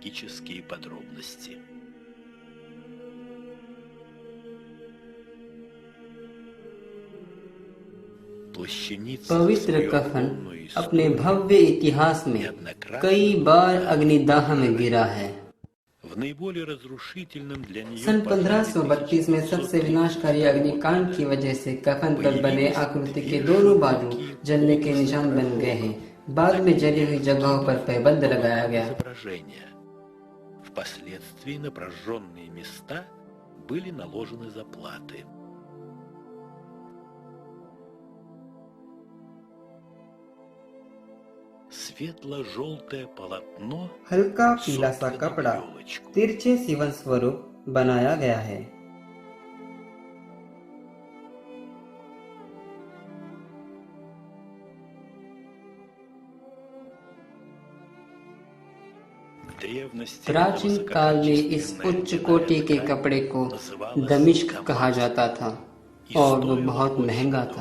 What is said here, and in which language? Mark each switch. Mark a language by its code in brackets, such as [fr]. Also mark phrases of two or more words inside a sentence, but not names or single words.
[hi] पवित्र कफन अपने भव्य इतिहास में कई बार अग्निदाह में गिरा है। सन 1532 में सबसे विनाशकारी अग्निकांड की वजह से कफन पर बने आकृति के दोनों बाजू जलने के निशान बन गए हैं। बाद में जली हुई जगहों पर प्रतिबंध लगाया गया। [ru] Впоследствии на прожженные места были наложены заплаты. Светло-желтое полотно, [hi] हल्का पीला सा कपड़ा तिरछे सीवन स्वरूप बनाया गया है। प्राचीन काल में इस उच्च कोटि के कपड़े को दमिश्क कहा जाता था और वो बहुत महंगा था।